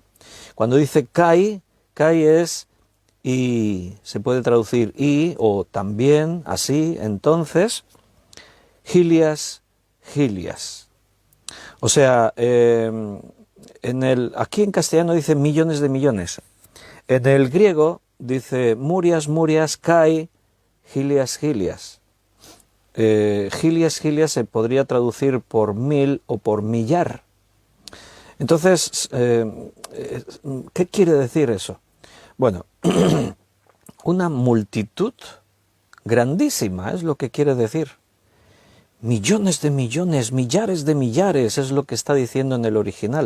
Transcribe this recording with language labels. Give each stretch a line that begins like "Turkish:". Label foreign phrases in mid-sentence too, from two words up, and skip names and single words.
Spanish: Cuando dice kai, kai es y, se puede traducir y o también, así, entonces,
Greek: χιλιάδες, χιλιάδες.
Spanish: O sea, aquí en castellano dice millones de millones. En el griego dice
Greek: μυριάδες, μυριάδες, καί, χιλιάδες, χιλιάδες. Χιλιάδες, χιλιάδες
Spanish: se podría traducir por mil o por millar. Entonces, ¿qué quiere decir eso? Bueno, una multitud grandísima es lo que quiere decir. Millones de millones, millares de millares es lo que está diciendo en el original.